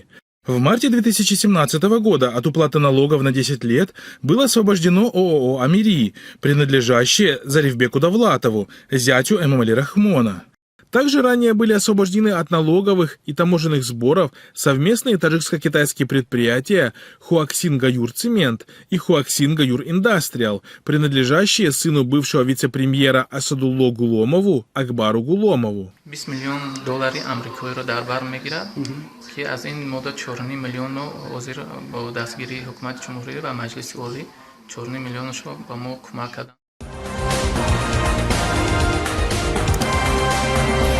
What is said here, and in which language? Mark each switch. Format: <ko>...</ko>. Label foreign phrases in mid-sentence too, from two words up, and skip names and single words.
<ru>В марте 2017 года от уплаты налогов на 10 лет было освобождено ООО «Амири», принадлежащее Зарифбеку Давлатову, зятю Эмомали Рахмона. Также ранее были освобождены от налоговых и таможенных сборов совместные таджикско-китайские предприятия Хуаксин Гаюр Цемент и Хуаксин Гаюр Индастриал, принадлежащие сыну бывшего вице-премьера Асадулло Гуломову Акбару Гуломову.</ru> <tg>$20 миллионов амрикоиро дар бар мегирад ки аз ин модат 4.5 миллион ҳозир бо дастгирии ҳукумати ҷумҳурӣ ва маҷлиси олӣ 4.5 миллионашо ба мо кӯмак карданд.</tg>